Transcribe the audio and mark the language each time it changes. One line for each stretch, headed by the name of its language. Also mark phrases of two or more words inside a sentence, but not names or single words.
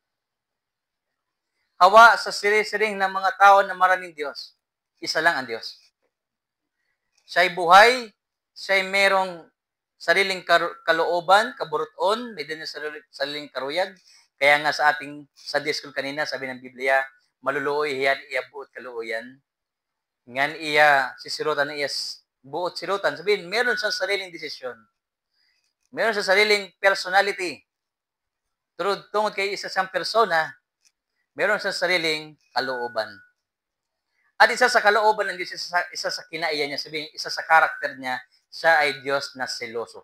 Filipino: Hawa sa siri-siring ng mga tao na maraming Diyos. Isa lang ang Diyos. Siya'y buhay, siya'y merong sariling kalooban,
Waray: kaburuton, may din sariling karuyag.
Filipino: Kaya nga sa ating
English: Sunday school
Filipino: kanina, sabi ng Biblia,
Waray: maluluoy hiyan iya buot kaluoyan. Ngan iya sisirutan iya buot silutan.
Filipino: Sabihin, meron siyang sariling desisyon. Meron siyang sariling personality.
Waray: Tungod kay
Filipino: isa siyang persona, meron siyang sariling kalooban. At isa sa kalooban ng Diyos, isa sa kinaiya niya, sabihin, isa sa karakter niya, siya ay Diyos na seloso.